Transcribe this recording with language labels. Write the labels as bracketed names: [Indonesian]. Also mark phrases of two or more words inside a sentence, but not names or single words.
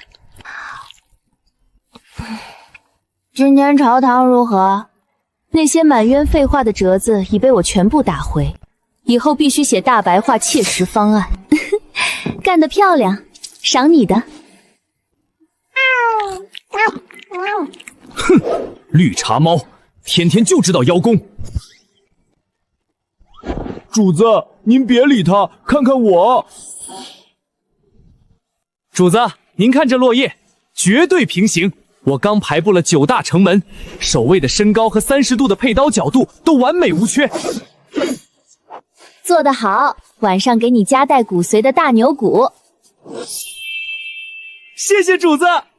[Chinese] 今天朝堂如何？那些滿冤廢話的折子已被我全部打回，以後必須寫大白話切實方案。幹得漂亮，賞你的。哼，綠茶貓，天天就知道邀功。主子，您別理他，看看我。主子，您看這落葉，絕對平行。我剛排布了9大城門，守衛的身高和30度的佩刀角度都完美無缺。做得好，晚上給你加帶骨髓的大牛骨。謝謝主子。